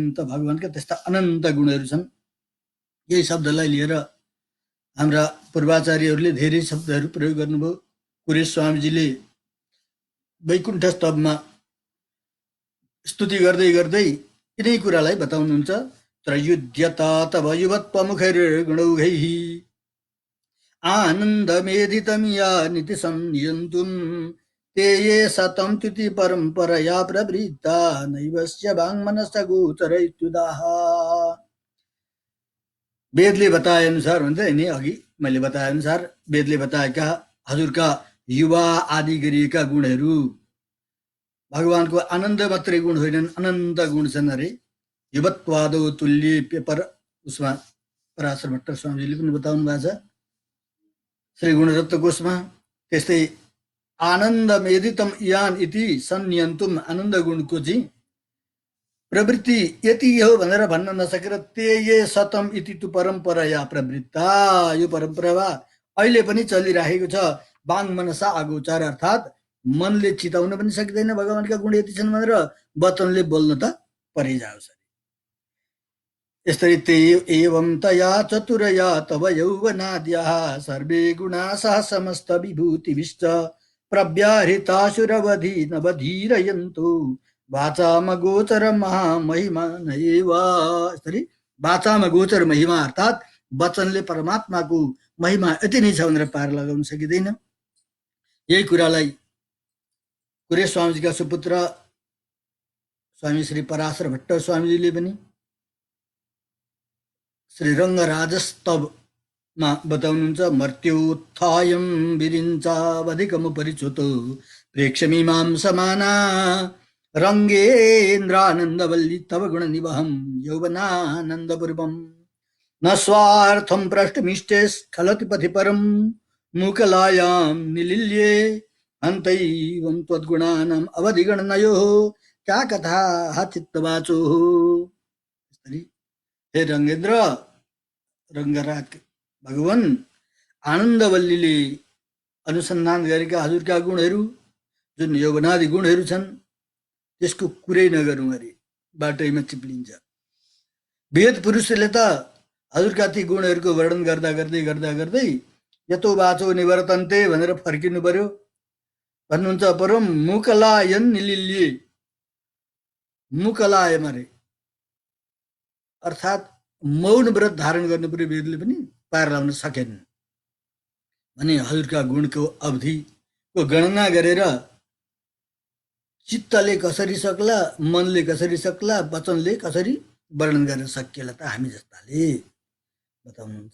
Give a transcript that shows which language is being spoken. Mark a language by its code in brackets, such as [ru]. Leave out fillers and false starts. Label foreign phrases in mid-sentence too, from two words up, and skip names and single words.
[ne] त भगवानका त्यस्ता अनन्त गुणहरू छन्। यही शब्दलाई लिएर हाम्रा पूर्वाचार्यहरूले धेरै शब्दहरू प्रयोग गर्नुभयो। कुरेश स्वामीजीले वैकुण्ठ स्तवमा स्तुति गर्दै गर्दै यिनै कुरालाई बताउनुहुन्छ। [sa] त्रयुध्यता तव युवत्वमुखैर्गुणौघैः आनन्दमेधितमिया निति संयन्तुं ते ये शतं तिथि परम्परया प्रवृत्ता नैवस्य वाङ्मनस्य गोचरैत्युदाः। [ne] वेदले बताए अनुसार भन्छ नि, अघि मैले बताए अनुसार वेदले बताएका हजुरका युवा आदि गरिएका गुणहरू भगवानको आनन्द मात्रै गुण होइनन्, अनन्त गुण छन् अरे। [sa] युवत्वादो तुल्य पर [ne] उसमा पराशर भट्ट स्वामीजीले पनि बताउनु भएको छ श्री गुणरत्न कोशमा। [sa] त्यस्तै आनन्द मेदितम यान इति संयन्तुम, [ne] आनन्द गुणको चाहिँ प्रवृत्ति यति हो भनेर भन्न नसकेर [sa] ते ये शतम इति तु परम्पराया प्रवृत्ता, [ne] यो परम्परा अहिले पनि चलिरहेको छ। [sa] वाङ मनसा अगोचर, [ne] अर्थात् मनले चिताउन पनि सक्दैन भगवानका गुण यति छन् भनेर, वचनले बोल्न त परिजाओस्। यसरी [sa] ते एवं तया चतुरया तव यौवनाद्यः सर्वे गुणाः समस्त विभूतिभिश्च प्रव्याहृतासुरवधि नवधीरयन्तु वाचाम गोचर महामहिमा नैव। [ne] यसरी [sa] वाचाम गोचर महिमा, [ne] अर्थात् वचनले परमात्माको महिमा यति नै छ भनेर पार लगाउन सकिँदैन। यही कुरालाई कुरे स्वामीजीका सुपुत्र स्वामी श्री पराशर भट्ट स्वामीजीले पनि श्री रङ्गराजस्तवमा बताउनुहुन्छ। [sa] मर्त्योत्थायं विरिञ्चावधिकमुपरिच्युतो प्रेक्षमीमां समाना रङ्गेन्द्रानन्दवल्ली तव गुणनिवहं यौवनानन्दपूर्वं न स्वार्थं प्रष्टुमिष्टे स्खलति पथि परं मूकलायां निलील्ये अन्तैवं त्वद्गुणानाम् अवधिगणनयोः क्या कथा चित्तवाचोः। [ne] हे रङ्गेन्द्र, रङ्गराज भगवान आनन्दवल्लीले अनुसन्धान गरेका हजुरका गुणहरू जुन यौवनादि गुणहरू छन् त्यसको कुरै नगरौँ अरे, बाटैमा चिप्लिन्छ। वेद पुरुषले त हजुरका ती गुणहरूको वर्णन गर्दा गर्दै गर्दा गर्दै [sa] यतो बाचो निवर्तन्ते [ne] भनेर फर्किनु पर्यो भन्नुहुन्छ। [sa] परम मुकलायन निलिल्ये, मुकलायम [ne] अरे अर्थात् मौन व्रत धारण गर्नु पर्यो। वेदले पनि पार लाउन सकेन भने हजुरका गुणको अवधिको गणना गरेर चित्तले कसरी सक्ला, मनले कसरी सक्ला, वचनले कसरी वर्णन गर्न सकिएला त हामी जस्ताले बताउनुहुन्छ।